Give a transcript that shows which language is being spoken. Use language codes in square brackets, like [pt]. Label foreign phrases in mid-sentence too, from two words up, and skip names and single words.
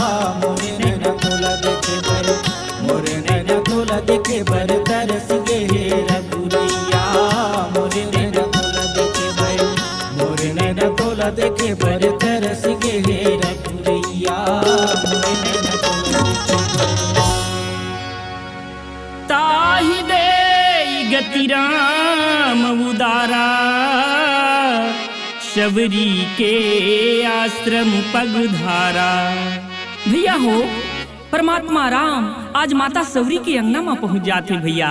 [hne] मोरे नैना तरस गे हे रघुरैया मोरे नैन तोला देखे भर मोरे नैन तोला देखे भर तरस गे हे रघुरैया मोरे नैन तोला देखे भर। [awa] ताहि दे गति राम उदारा शबरी के आश्रम पगधारा। [hne] भैया हो परमात्मा राम आज माता सवरी के अंगना में पहुंच जाते भैया।